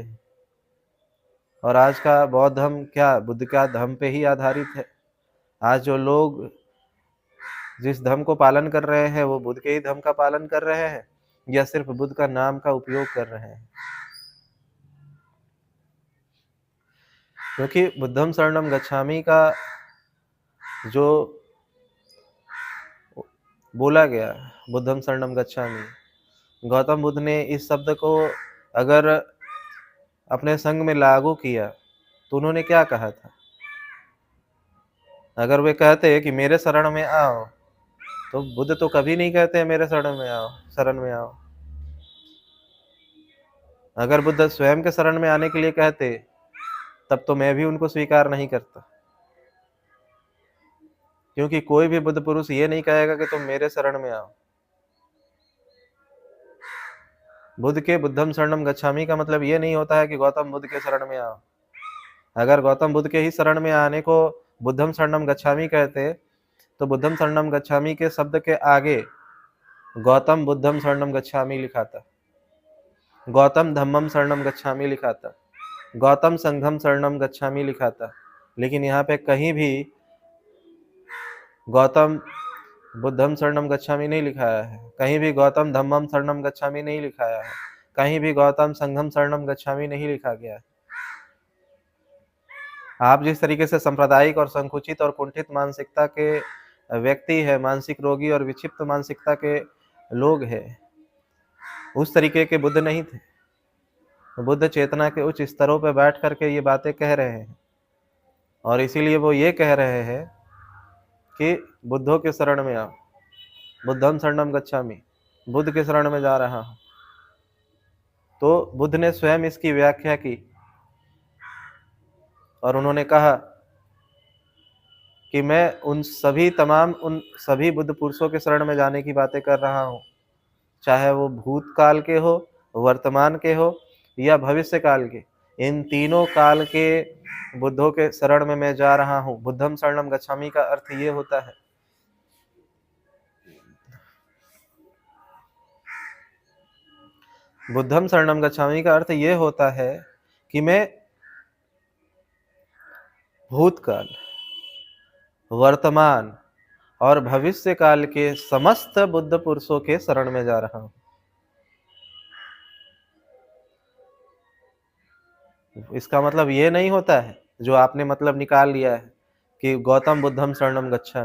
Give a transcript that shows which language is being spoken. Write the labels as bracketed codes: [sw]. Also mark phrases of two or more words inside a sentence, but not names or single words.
[hi] और आज का बौद्ध धर्म क्या बुद्ध का धर्म पे ही आधारित है? आज जो लोग जिस धर्म को पालन कर रहे हैं, वो बुद्ध के ही धर्म का पालन कर रहे हैं, या सिर्फ बुद्ध का नाम का उपयोग कर रहे हैं? क्योंकि [pi] बुद्धं शरणं गच्छामि [hi] का जो बोला गया, [pi] बुद्धं शरणं गच्छामि, [hi] गौतम बुद्ध ने इस शब्द को अगर अपने संग में लागू किया, तो उन्होंने क्या कहा था? अगर वे कहते कि मेरे शरण में आओ, तो बुद्ध तो कभी नहीं कहते मेरे शरण में आओ। अगर बुद्ध स्वयं के शरण में आने के लिए कहते, तब तो मैं भी उनको स्वीकार नहीं करता। क्योंकि कोई भी बुद्ध पुरुष ये नहीं कहेगा कि तुम मेरे शरण में आओ। बुद्ध के [pi] बुद्धं शरणं गच्छामि [hi] का मतलब ये नहीं होता है कि गौतम बुद्ध के शरण में आओ। अगर गौतम बुद्ध के ही शरण में आने को [pi] बुद्धं शरणं गच्छामि [hi] कहते, तो [pi] बुद्धं शरणं गच्छामि [hi] के शब्द के आगे [pi] गौतम बुद्धं शरणं गच्छामि [hi] लिखा था, [pi] गौतम धम्मं शरणं गच्छामि [hi] लिखा था, [pi] गौतम संघम शरणं गच्छामि [hi] लिखा था। लेकिन यहाँ पे कहीं भी [pi] गौतम बुद्धं शरणं गच्छामि [hi] नहीं लिखाया है, कहीं भी [pi] गौतम धम्मं शरणं गच्छामि [hi] नहीं लिखाया है, कहीं भी [pi] गौतम संघम शरणं गच्छामि [hi] नहीं लिखा गया है। आप जिस तरीके से सांप्रदायिक और संकुचित और कुंठित मानसिकता के व्यक्ति है, मानसिक रोगी और विक्षिप्त मानसिकता के लोग हैं, उस तरीके के बुद्ध नहीं थे। बुद्ध चेतना के उच्च स्तरों पर बैठ करके ये बातें कह रहे हैं, और इसीलिए वो ये कह रहे हैं कि बुद्धों के शरण में आओ, [pi] बुद्धं शरणं गच्छामि, [hi] बुद्ध के शरण में जा रहा हूँ। तो बुद्ध ने स्वयं इसकी व्याख्या की और उन्होंने कहा कि मैं उन सभी बुद्ध पुरुषों के शरण में जाने की बातें कर रहा हूँ, चाहे वो भूतकाल के हो, वर्तमान के हो या भविष्य काल के। इन तीनों काल के बुद्धों के शरण में मैं जा रहा हूँ। [pi] बुद्धं शरणं गच्छामि [hi] का अर्थ ये होता है, [pi] बुद्धं शरणं गच्छामि [hi] का अर्थ ये होता है कि मैं भूतकाल, वर्तमान और भविष्य काल के समस्त बुद्ध पुरुषों के शरण में जा रहा हूँ। इसका मतलब ये नहीं होता है जो आपने मतलब निकाल लिया है कि [pi] गौतम बुद्धं शरणं गच्छामि।